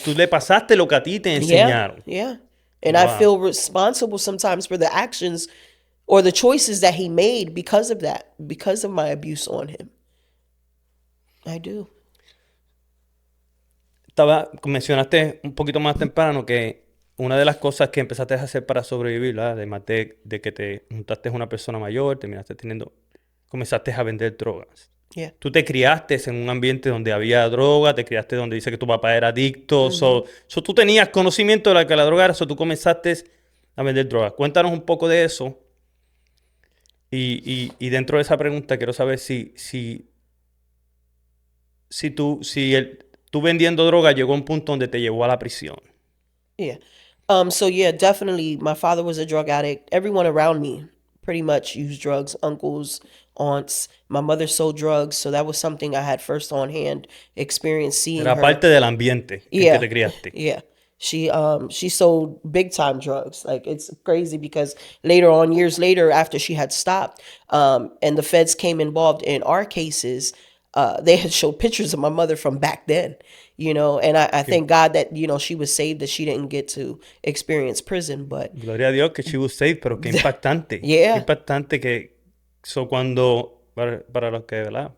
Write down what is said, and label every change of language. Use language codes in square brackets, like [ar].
[es] Tú le pasaste lo que a ti te enseñaron. [en] Yeah. And I feel responsible sometimes for the actions or the choices that he made because of that, because of my abuse on him. I do. [es] Mencionaste un poquito más temprano que una de las cosas que empezaste a hacer para sobrevivir, ¿verdad? Además de que te juntaste con una persona mayor, comenzaste a vender drogas. Yeah. Tú te criaste en un ambiente donde había droga, te criaste donde dice que tu papá era adicto, so tú tenías conocimiento de que la droga era, so tú comenzaste a vender drogas. Cuéntanos un poco de eso. Y dentro de esa pregunta quiero saber si tú vendiendo droga llegó a un punto donde te llevó a la prisión. Yeah. [en] So yeah, definitely my father was a drug addict. Everyone around me pretty much used drugs, uncles, aunts. My mother sold drugs, so that was something I had first on hand experience seeing [es] Era [en] her. [es] parte del ambiente en que te criaste. [en] Yeah. She sold big time drugs. Like, it's crazy because later on, years later, after she had stopped, and the feds came involved in our cases, they had showed pictures of my mother from back then, you know, and I thank God that, you know, she was saved, that she didn't get to experience prison, but [es] Gloria a Dios que [en] she was safe, [es] pero qué impactante. Qué [en] yeah, [es] impactante que cuando, para los que, ¿verdad?